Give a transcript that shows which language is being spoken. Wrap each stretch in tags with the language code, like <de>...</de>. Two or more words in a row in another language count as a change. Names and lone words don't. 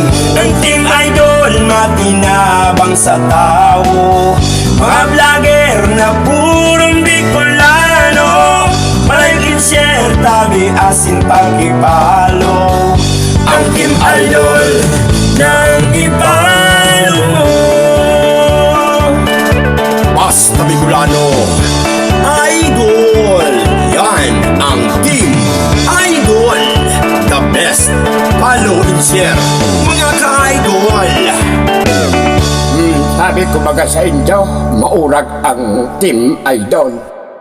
<bik>Ang Team Idol matinabang sa tao, mga vlogger na purong Bicolano,</bik> <en>palike and share,</en> <bik>tabi asin pagkipalo. Ang Team Idol nang ipalo mo. Basta Bicolano Idol, yan ang Team Idol,</bik> <en>the best. Follow and share,</en> <bik>mga ka-idol. Sabi ko baga sa inyo, maurag ang Team Idol.</bik>